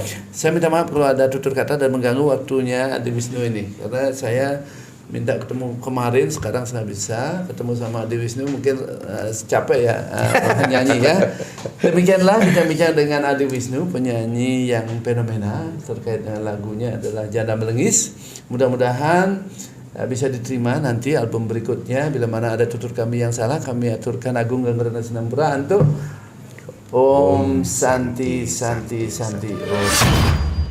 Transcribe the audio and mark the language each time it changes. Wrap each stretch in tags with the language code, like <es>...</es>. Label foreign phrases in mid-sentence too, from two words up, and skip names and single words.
<id>Saya minta maaf kalau ada tutur kata dan mengganggu waktunya Adi Wisnu ini, karena saya minta ketemu kemarin, sekarang saya bisa ketemu sama Adi Wisnu, mungkin capek ya penyanyi ya. Demikianlah bincang-bincang dengan Adi Wisnu, penyanyi yang fenomenal terkait dengan lagunya adalah Jana Melengis. Mudah-mudahan bisa diterima nanti album berikutnya. Bila mana ada tutur kami yang salah, kami aturkan Agung Ganggarana Sinambura untuk</id> <sa>Om Santi Santi Santi Om.</sa>